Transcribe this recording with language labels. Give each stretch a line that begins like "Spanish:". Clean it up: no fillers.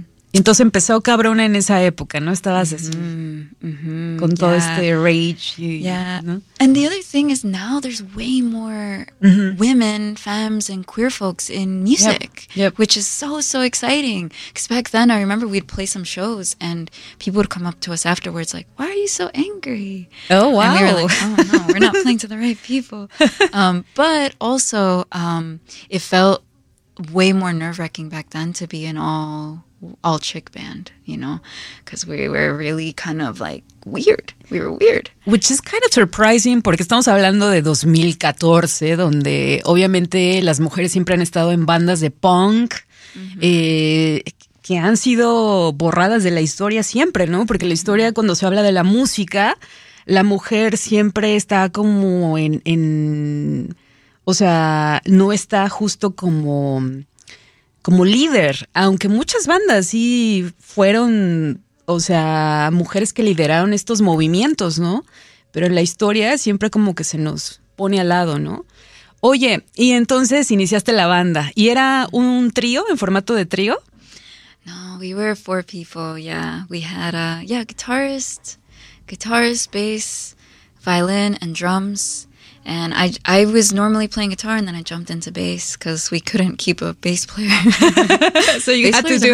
Spanish: Entonces empezó cabrona en esa época, ¿no? Estabas así, con todo yeah. este rage. Y, yeah. ¿no?
English: And the other thing is now there's way more women, femmes, and queer folks in music, yep. which is so, so exciting. Because back then, I remember we'd play some shows and people would come up to us afterwards like, why are you so angry? Oh, wow. And we were like, oh, no, we're not playing to the right people. But also, it felt way more nerve-wracking back then to be in all chick band, you know, because we were really kind of like weird. We were weird. Which is kind of surprising
Spanish: porque estamos hablando de 2014, donde obviamente las mujeres siempre han estado en bandas de punk, que han sido borradas de la historia siempre, ¿no? Porque la historia, cuando se habla de la música, la mujer siempre está como en o sea, no está justo como líder, aunque muchas bandas sí fueron, o sea, mujeres que lideraron estos movimientos, ¿no? Pero en la historia siempre como que se nos pone al lado, ¿no? Oye, y entonces iniciaste la banda, ¿y era un trío, en formato de trío?
English: No, we were four people, yeah. We had a guitarist, bass, violin, and drums. And I was normally playing guitar, and then I jumped into bass because we couldn't keep a bass player. So you had to do